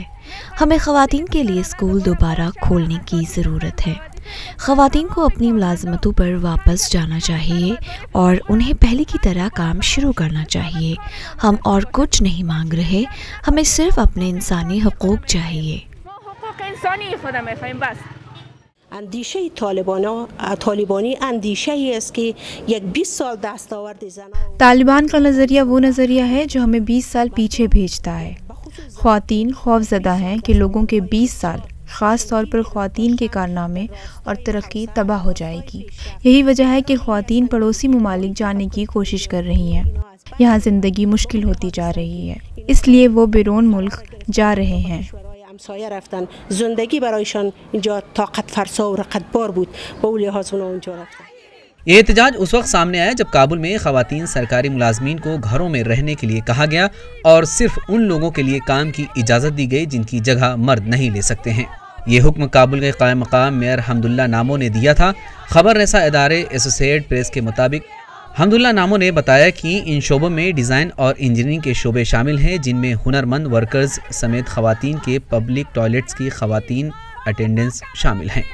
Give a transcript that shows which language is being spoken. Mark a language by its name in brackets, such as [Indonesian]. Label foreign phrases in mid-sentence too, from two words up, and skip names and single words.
[Urdu] ہمیں خواتین کے لیے اسکول دوبارہ کھولنے کی ضرورت ہے۔ خواتین کو اپنی ملازمتوں پر واپس جانا چاہیے اور انہیں پہلے کی طرح کام شروع کرنا چاہیے۔ ہم اور کچھ نہیں مانگ رہے، ہمیں صرف اپنے انسانی حقوق چاہیے۔ [Persian] اندیشه طالبانی اندیشه ای است که یک 20 سال دستاورد زنان [Urdu] طالبان کا نظریہ وہ نظریہ ہے جو ہمیں 20 سال پیچھے بھیجتا ہے۔ خواتین خوف زدہ ہیں کہ لوگوں کے 20 سال، خاص طور پر خواتین کے کارنامے اور ترقی تباہ ہو جائے گی۔ یہی وجہ ہے کہ خواتین پڑوسی ممالک جانے کی کوشش کر رہی ہیں، یہاں زندگی مشکل ہوتی جا رہی ہے، اس لیے وہ بیرون ملک جا رہے ہیں۔ [Persian] همسایه رفتن، زندگی برایشان اینجا طاقت فرسا و رقت بار بود، با اون لحاظ اونا اونجا رفتن۔ [Urdu] یہ احتجاج اس وقت سامنے آیا جب کابل میں خواتین سرکاری ملازمین کو گھروں میں رہنے کے لیے کہا گیا اور صرف ان لوگوں کے لیے کام کی اجازت دی گئی جن کی جگہ مرد نہیں لے سکتے ہیں۔ یہ حکم کابل کے قائم مقام میئر حمداللہ نامو نے دیا تھا۔ خبر رساں ادارے ایسوسی ایٹڈ پریس کے مطابق حمداللہ نامو نے بتایا کہ ان شعبوں میں ڈیزائن اور انجینئرنگ کے شعبے شامل ہیں، جن میں ہنرمند ورکرز سمیت خواتین کے [English] public toilets [Urdu] کی خواتین اٹینڈنس شامل ہیں۔